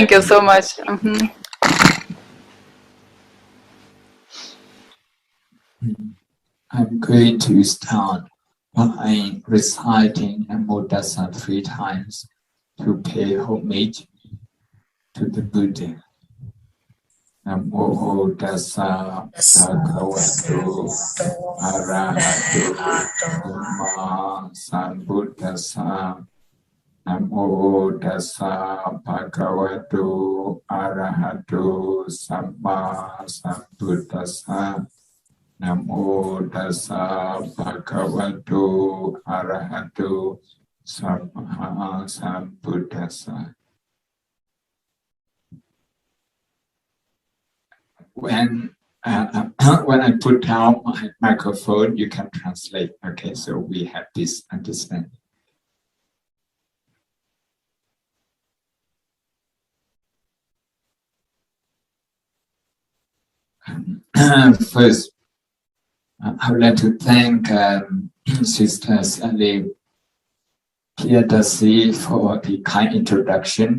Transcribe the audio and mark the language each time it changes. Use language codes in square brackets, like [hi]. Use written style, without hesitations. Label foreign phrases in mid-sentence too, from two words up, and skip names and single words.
[en] Thank you so much. I'm going to start by reciting Namo Tassa 3 times to pay homage to the Buddha. [pi] Namo Tassa Bhagavato Arahato Samma Sambuddhassa. Namo Tassa Bhagavato Arahato Samma Sambuddhassa. Namo Tassa Bhagavato Arahato Samma Sambuddhassa. [en] When I put down my microphone, you can translate. Okay, so we have this understanding. First, I would like to thank Sister Sally Piedasi for the kind introduction.